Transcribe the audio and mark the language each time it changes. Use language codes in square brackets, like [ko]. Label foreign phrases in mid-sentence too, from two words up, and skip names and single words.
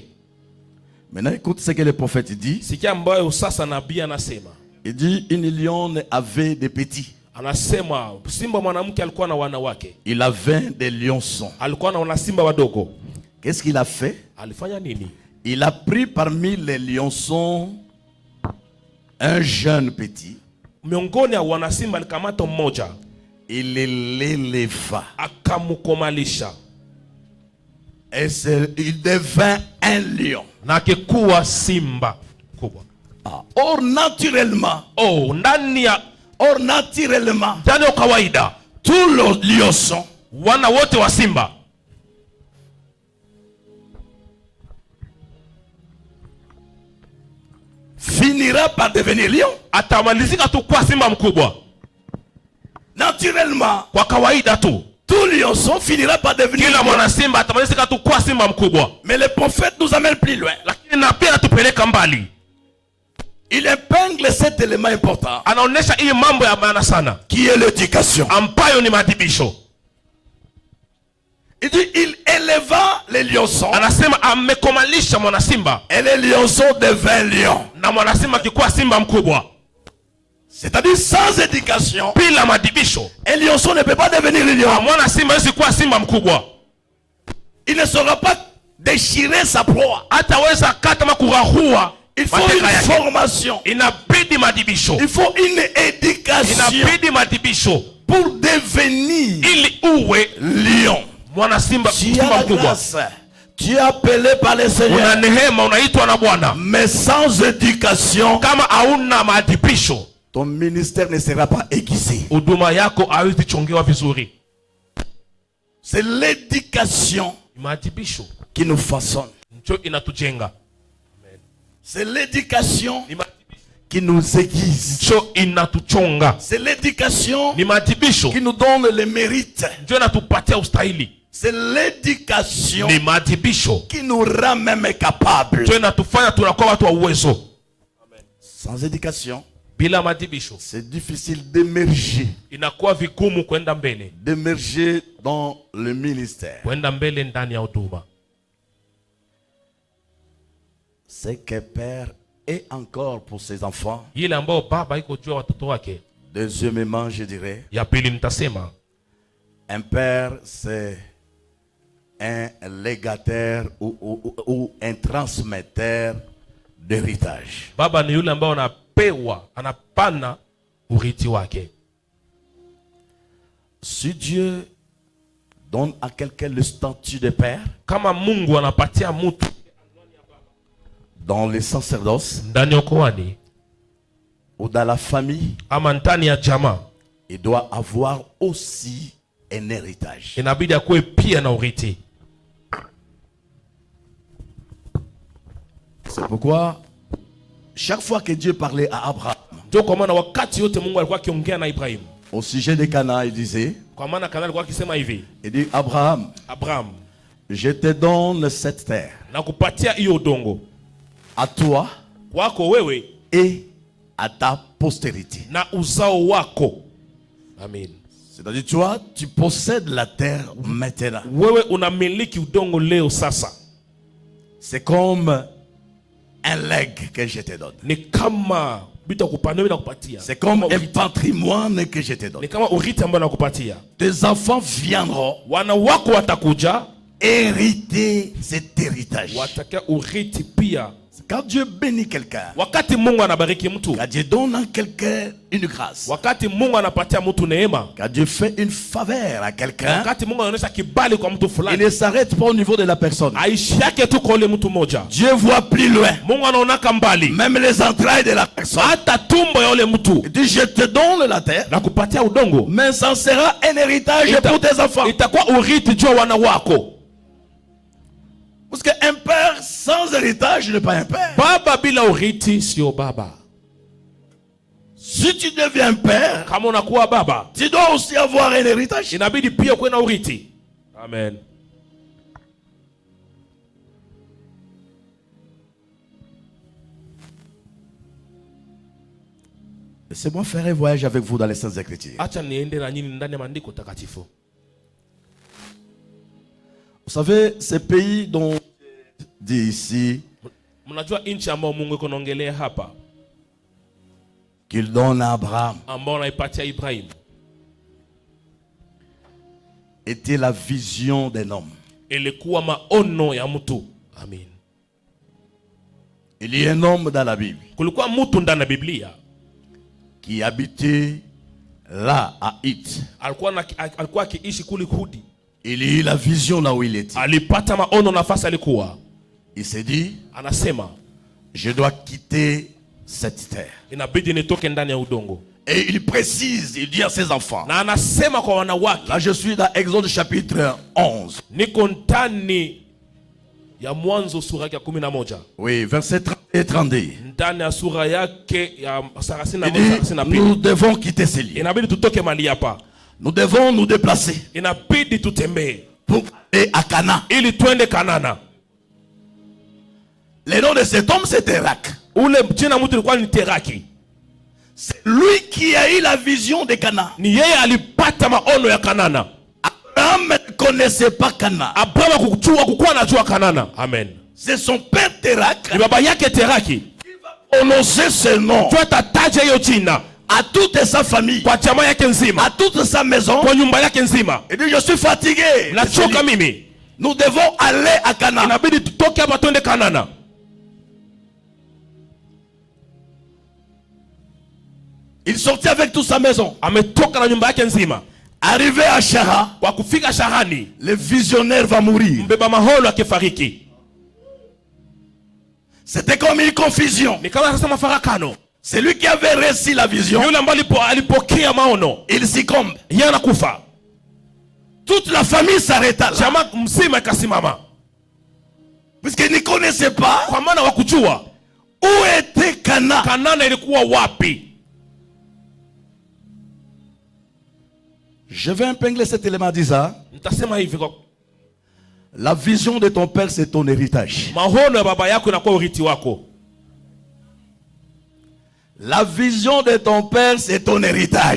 [fr] Maintenant, écoute ce que le prophète dit. [sw] Sikia ambayo sasa nabii anasema. [fr] Il dit, une lionne avait des petits. [sw] Anasema simba mwanamke alikuwa na wanawake. [fr] Il avait des lionçons. [sw] Alikuwa na wanasimba wadogo. [fr] Qu'est-ce qu'il a fait? [sw] Alifanya nini? [fr] Il a pris parmi les lionçons un jeune petit. [sw] Miongoni ya wanasimba alikamata mmoja. [fr] Il l'éleva. [sw] Akamukomalisha. [fr] Et il devint un lion. [sw] Na akikuwa simba kubwa. [fr] Or, naturellement, [sw] Ndani ya kawaida, [fr] tous les lionçons [sw] wana wote wa simba [fr] finira par devenir lion. [sw] atamalizika tu kwa simba mkubwa. [fr] Naturellement, [sw] Kwa kawaida tu [fr] tout lionçon finira par devenir [sw] kila [fr] lion. [sw] mwana simba atamalizika tu kwa simba mkubwa. [fr] Mais le prophète nous amène plus loin. [sw] Lakini na pia natupeleka mbali. [fr] il épingle cet élément important [sw] anaonesha hii mambo ya maana sana [fr] qui est l'éducation. [sw] ambayo ni maadibisho. [fr] Il dit il éleva les lionceaux [sw] Anasema amekomalisha mwana simba [fr] et les lionceaux devinrent lions. [sw] na mwana simba kikuwa simba mkubwa. [fr] C'est-à-dire sans éducation, [sw] Bila maadibisho [fr] un lionceau ne peut pas devenir lion. [sw] mwana simba hawezi kuwa simba mkubwa. [fr] Il ne saura pas déchirer sa proie. [sw] Hataweza kata makurahua. [fr] Il faut une formation. [sw] Inabidi maadibisho. [fr] Il faut une éducation [sw] Inabidi maadibisho [fr] pour devenir [sw] ili uwe [fr] lion. [sw] mwana simba [fr] Tu as la [sw] mkubwa. [fr] grâce. Tu es appelé par le [sw] Una [fr] Seigneur. [sw] neema, unaitwa na Bwana. [fr] Mais sans éducation, [sw] Kama hauna maadibisho, [fr] ton ministère ne sera pas aiguisé. [sw] huduma yako haiwezi chongewa vizuri. [fr] C'est l'éducation [sw] Maadibisho [fr] qui nous façonne. [sw] ndio inatujenga. [fr] C'est l'éducation [sw] Ni maadibisho [fr] qui nous aiguise. [sw] ndio inatuchonga. [fr] C'est l'éducation [sw] Ni maadibisho [fr] qui nous donne le mérite. [sw] ndio inatupatia ustahili. [fr] C'est l'éducation [sw] Ni maadibisho [fr] qui nous rend même capables. [sw] ndio inatufanya tunakuwa watu wa uwezo. [fr] Sans éducation, [sw] Bila maadibisho [fr] c'est difficile d'émerger. [sw] inakuwa vigumu kwenda mbele, [fr] D'émerger dans le ministère. [sw] kwenda mbele ndani ya huduma. [fr] C'est que Père est encore pour ses enfants. [sw] Ile ambayo baba iko juu ya watoto wake. [fr] Deuxièmement, je dirais, [sw] Ya pili nitasema [fr] un père, c'est un légataire ou un transmetteur d'héritage. [sw] baba ni yule ambaye anapana urithi wake. [fr] Si Dieu donne à quelqu'un le statut de père, [sw] Kama Mungu anapatia mtu [fr] dans le sacerdoce [sw] ndani ya koani [fr] ou dans la famille, [sw] ama ndani ya jamaa, [fr] il doit avoir aussi un héritage. [sw] inabidi akuwe pia na urithi. [fr] C'est pourquoi, chaque fois que Dieu parlait à Abraham, [sw] Ndio kwa maana wakati yote Mungu alikuwa akiongea na Ibrahim, [fr] au sujet de Canaan, il disait, [sw] kwa maana Kana alikuwa akisema hivi, [fr] il dit, Abraham, Abraham, je te donne cette terre [sw] nakupatia hiyo udongo [fr] à toi [sw] kwako wewe [fr] et à ta postérité. [sw] na uzao wako. [fr] Amen. C'est-à-dire, toi, tu possèdes la terre maintenant. [sw] Wewe unamiliki udongo leo sasa. [fr] C'est comme un legs que je te donne. [sw] Ni kama bita kupana wewe nakupatia. [fr] C'est comme [sw] Kama [fr] un [sw] urithi. [fr] patrimoine que je te donne. [sw] Ni kama urithi ambao nakupatia. [fr] Tes enfants viendront [sw] Wana wako watakuja [fr] hériter cet héritage. [sw] watakia urithi pia. [fr] Quand Dieu bénit quelqu'un, [sw] Wakati Mungu anabariki mtu, [fr] quand Dieu donne à quelqu'un une grâce, [sw] wakati Mungu anapatia mtu neema, [fr] quand Dieu fait une faveur à quelqu'un, [sw] wakati Mungu anaonyesha kibali kwa mtu [fr] il [sw] fulani, [fr] ne s'arrête pas au niveau de la personne. [sw] aishi yake tu kwa ule mtu moja. [fr] Dieu voit plus loin, [sw] Mungu anaonaka mbali, [fr] même les entrailles de la personne. [sw] hata tumbo ya ule mtu. [fr] Il dit, je te donne la terre, [sw] Na kupatia udongo, [fr] mais ça sera un héritage pour tes enfants. [sw] itakuwa urithi juu ya wana wako. [fr] Parce qu'un père sans héritage n'est pas un père. [sw] Baba bila urithi sio baba. [fr] Si tu deviens père, [sw] Kama unakuwa baba, [fr] tu dois aussi avoir un héritage. [sw] inabidi pia kuwe na urithi. [fr] Amen. Laissez-moi faire un voyage avec vous dans les Saintes Écritures. [sw] Acha niende na nyinyi ndani ya maandiko takatifu. [fr] Vous savez, ces pays dont dit ici [sw] Mnajua nchi ambao Mungu yuko naongelea hapa, [fr] qu'il donne à Abraham [sw] ambao anaipatia Ibrahim, [fr] était la vision d'un homme. [sw] ilikuwa maono ya mtu. [fr] Amen. Il y a un homme dans la Bible [sw] Kulikuwa mtu ndani ya Biblia [fr] qui habitait là à Hit. [sw] alikuwa akiishi kule Hudi. [fr] Il y a eu la vision là où il était. [sw] Alipata maono nafasi alikuwa. [fr] Il s'est dit, [sw] Anasema [fr] je dois quitter cette terre. [sw] inabidi nitoke ndani ya udongo. [fr] Et il précise, il dit à ses enfants. [sw] Na anasema kwa wanawake, [fr] Là je suis dans Exode chapitre 11. [sw] niko ndani ya Mwanzo sura yake ya 11. [fr] Oui, verset 30 et 32. [sw] Ndani ya sura yake ya 31 [fr] Il dit, [sw] na [fr] nous [sw] 32. [fr] devons quitter ces lieux. [sw] Inabidi tutoke mali hapa. [fr] Nous devons nous déplacer [sw] Inabidi tutembee [fr] pour aller à Canaan. [sw] ili twende Kanana. [fr] Le nom de cet homme c'était Rak. [sw] Ule jina mtu ilikuwa ni Teraki. [fr] C'est lui qui a eu la vision de Canaan. [sw] Ni yeye alipata maono ya Kanana. [fr] Abraham ne connaissait pas Canaan. [sw] Abraham hakukuwa anajua Kanana. [fr] Amen. C'est son père Terak [sw] Ni baba yake Teraki. [fr] qui va prononcer ce nom [sw] Tu atataja hiyo jina [fr] à toute sa famille, [sw] kwa chama yake nzima, [fr] à toute sa maison. [sw] kwa nyumba yake nzima. [fr] Il dit, je suis fatigué. [sw] Nachoka mimi. [fr] Nous devons aller à Canaan. [sw] Inabidi tutoke hapa twende Kanana. [fr] Il sortit avec toute sa maison. [sw] Ametoka na nyumba yake nzima. [fr] Arrivé à Shara, [sw] Kwa kufika Sharani, [fr] le visionnaire va mourir. [sw] mbeba maholo akifariki. [fr] C'était comme une confusion. [sw] Ni kama sasa mafarakano. [fr] C'est lui qui avait reçu la vision. [sw] Yule ambaye alipokea maono, [fr] Il succombe. [sw] yeye anakufa. [fr] Toute la famille s'arrêta là. [sw] Chama mzima ikasimama. [fr] Puisqu'il ne connaissait pas [sw] Kwa maana wakujua [fr] où était Canaan. [sw] Kanana ilikuwa wapi. [fr] Je vais épingler cet élément disant, [sw] Nitasema hivi, kwa [fr] la vision de ton père, c'est ton héritage. [sw] maono ya baba yako inakuwa urithi wako. [fr] La vision de ton père, c'est ton héritage.